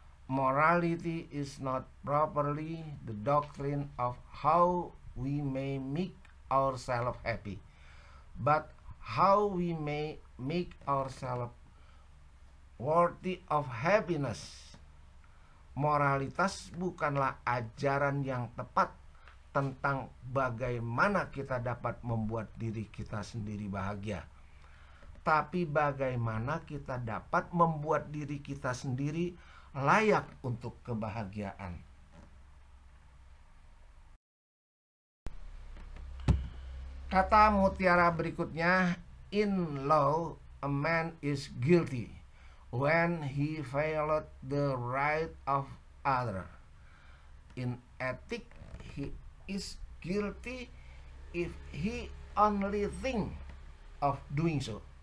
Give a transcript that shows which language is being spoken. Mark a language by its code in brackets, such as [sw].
[en] Morality is not properly the doctrine of how we may make ourselves happy, but how we may make ourselves worthy of happiness. [id] Moralitas bukanlah ajaran yang tepat tentang bagaimana kita dapat membuat diri kita sendiri bahagia, tapi bagaimana kita dapat membuat diri kita sendiri layak untuk kebahagiaan. Kata mutiara berikutnya, [en] in law a man is guilty when he violates the right of other. In ethics, he is guilty if he only think of doing so.